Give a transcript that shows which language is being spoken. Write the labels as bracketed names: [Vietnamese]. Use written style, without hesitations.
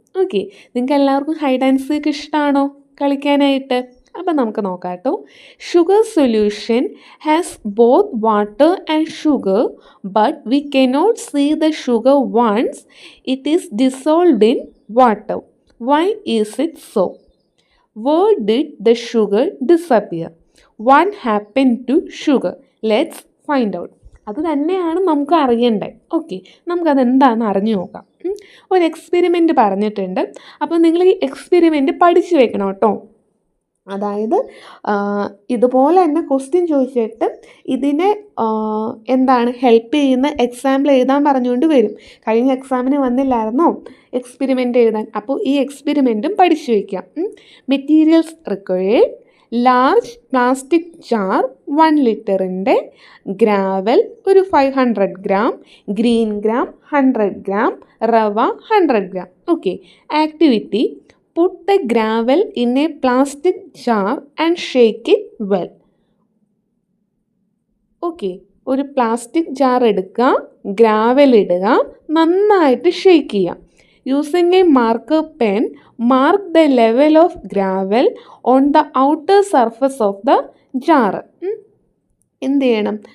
[Malayalam] Okay, നിങ്ങൾക്ക് എല്ലാവർക്കും hide and seek ഇഷ്ടമാണോ കളിക്കാനായിട്ട്? അപ്പം നമുക്ക് നോക്കാം കേട്ടോ. [English] Sugar solution has both water and sugar, but we cannot see the sugar once it is dissolved in water. Why is it so? Where did the sugar disappear? What happened to sugar? Let's find out. [Malayalam] അത് തന്നെയാണ് നമുക്ക് അറിയേണ്ടത്. Okay, നമുക്കതെന്താണെന്ന് അറിഞ്ഞു നോക്കാം. ഒരു experiment പറഞ്ഞിട്ടുണ്ട്. അപ്പോൾ നിങ്ങൾ ഈ എക്സ്പെരിമെൻ്റ് പഠിച്ചു വെക്കണം കേട്ടോ. അതായത് ഇതുപോലെ തന്നെ ക്വസ്റ്റ്യൻ ചോദിച്ചിട്ട് ഇതിനെ എന്താണ് ഹെൽപ്പ് ചെയ്യുന്ന എക്സാമ്പിൾ എഴുതാൻ പറഞ്ഞുകൊണ്ട് വരും. കഴിഞ്ഞ എക്സാമിന് വന്നില്ലായിരുന്നോ എക്സ്പെരിമെൻ്റ് എഴുതാൻ? അപ്പോൾ ഈ എക്സ്പെരിമെൻറ്റും പഠിച്ചു വയ്ക്കാം. [English] Materials required: large plastic jar 1 ലിറ്ററിൻ്റെ, gravel ഒരു 500 gram, green gram 100 gram, റവ 100 gram. Okay, activity: put the gravel in a plastic jar and shake it well. [Malayalam] Okay, ഒരു പ്ലാസ്റ്റിക് ജാർ എടുക്കുക, ഗ്രാവൽ ഇടുക, നന്നായിട്ട് ഷേക്ക് ചെയ്യുക. [English] Using a marker pen mark the level of gravel on the outer surface of the jar. [Malayalam] എന്ത് ചെയ്യണം?